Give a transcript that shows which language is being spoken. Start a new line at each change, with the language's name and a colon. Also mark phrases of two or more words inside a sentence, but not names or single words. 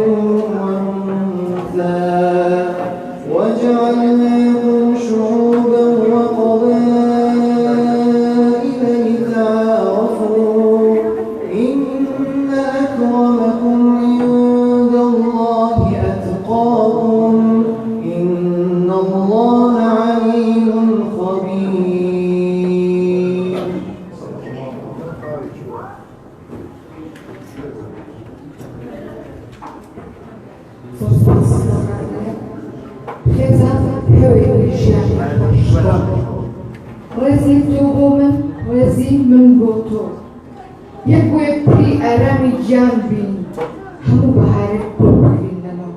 Arabic: وأنثى وجعلناكم شعوبا وقبائل لتعارفوا إن أكرمكم عند الله أتقاكم إن الله عليم خبير.
Central Kurdish: ڕێزی تۆ بۆ من ڕێزی من بۆ تۆ یەک بۆ یەک پڕی ئارامی گیان بین هەموو بەهارێک بکرین لەمەوە.